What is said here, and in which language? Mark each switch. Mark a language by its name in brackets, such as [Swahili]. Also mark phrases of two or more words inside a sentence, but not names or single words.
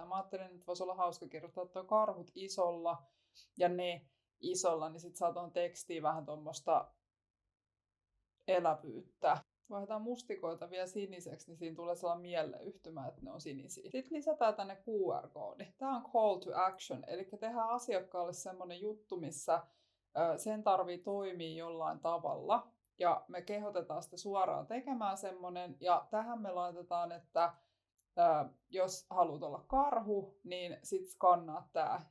[Finnish] Mä ajattelin, että voisi olla hauska kirjoittaa tuo karhut isolla ja ne isolla, niin sit saa tuohon tekstiin vähän tuommoista elävyyttä. Vaihdetaan mustikoita vielä siniseksi, niin siinä tulee sellainen mieleyhtymä, että ne on sinisiä. Sitten lisätään tänne QR-koodi. Tämä on [English] call to action, [Finnish] eli tehdään asiakkaalle semmoinen juttu, missä sen tarvii toimia jollain tavalla. Ja me kehotetaan sitä suoraan tekemään semmoinen, ja tähän me laitetaan, että jos haluat olla karhu, niin sit skannaa tää.